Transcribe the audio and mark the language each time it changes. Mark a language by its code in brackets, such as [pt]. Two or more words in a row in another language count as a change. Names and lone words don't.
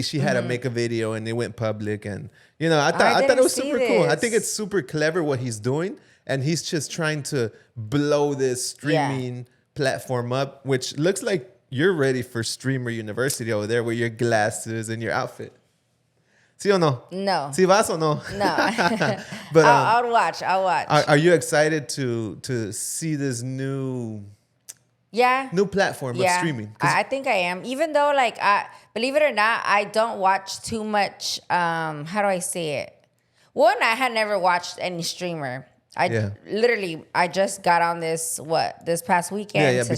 [en] She had to make a video and it went public. And I thought it was super cool. I think it's super clever what he's doing, and he's just trying to blow this streaming platform up, which looks like you're ready for streamer university over there with your glasses and your outfit. [es] ¿Sí o no? No. ¿Sí vas o no? No. [en] But I'll watch. Are you excited to see this new platform of streaming? I think I am. Even though, like, believe it or not, I don't watch too much. How do I say it? One, I had never watched any streamer. I just got on this past weekend to